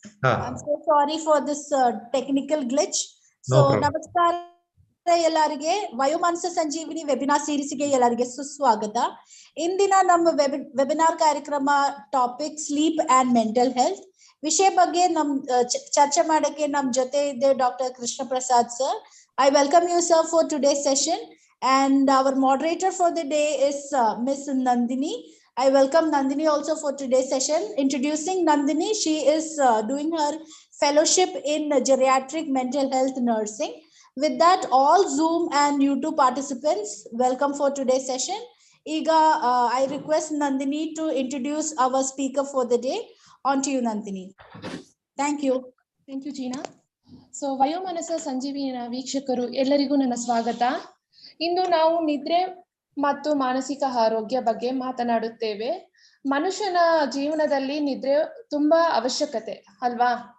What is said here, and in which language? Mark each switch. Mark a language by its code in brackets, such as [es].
[en] I'm so sorry for this technical glitch. So, namaskar ಎಲ್ಲರಿಗೆ. [kn] ವಯೋಮಾನಸ ಸಂಜೀವಿನಿ webinar ಸೀರೀಸ್ಗೆ ಎಲ್ಲರಿಗೆ ಸುಸ್ವಾಗತ. ಇಂದಿನ ನಮ್ಮ ವೆಬಿನಾರ್ ಕಾರ್ಯಕ್ರಮ topic sleep and mental health ವಿಷಯ ಬಗ್ಗೆ ಚರ್ಚೆ ಮಾಡಕ್ಕೆ ನಮ್ಮ ಜೊತೆ ಇದೆ doctor Krishna Prasad sir. [en] I welcome you, sir, for today's session. And our moderator for the day is Miss Nandini. I welcome Nandini also for today's session. Introducing Nandini, she is doing her fellowship in geriatric mental health nursing. With that, all Zoom and YouTube participants, welcome for today's session. Iga, I request Nandini to introduce our speaker for the day. On to you, Nandini. Thank you. Thank you, Gina. [kn] So, Vayomanasa Sanjeevani ವೀಕ್ಷಕರು ಎಲ್ಲರಿಗೂ ನನ್ನ ಸ್ವಾಗತ. ಇಂದು ನಾವು ನಿದ್ರೆ ಮತ್ತು ಮಾನಸಿಕ ಆರೋಗ್ಯ ಬಗ್ಗೆ ಮಾತನಾಡುತ್ತೇವೆ. ಮನುಷ್ಯನ ಜೀವನದಲ್ಲಿ ನಿದ್ರೆ ತುಂಬಾ ಅವಶ್ಯಕತೆ ಅಲ್ವಾ?